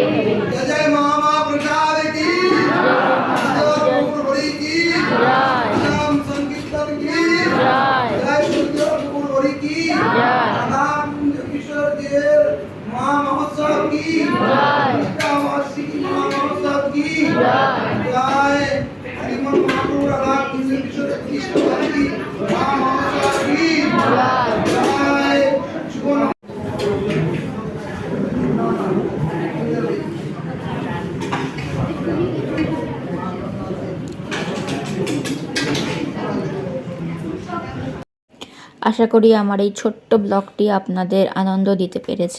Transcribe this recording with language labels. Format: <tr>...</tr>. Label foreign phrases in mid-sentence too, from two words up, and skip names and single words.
<hi>जय मामा प्रसाद की जय नाम संकीर्तन की जय सूर्य की राम किशोर देव मां महोत्सव की जय मां महोत्सव की जय श्रीमन महाप्रभु राधा किशोर की मां महोत्सव की जय शुभ।</hi> <bn>আশা করি আমার এই ছোট্ট ব্লগটি আপনাদের আনন্দ দিতে পেরেছি।</bn>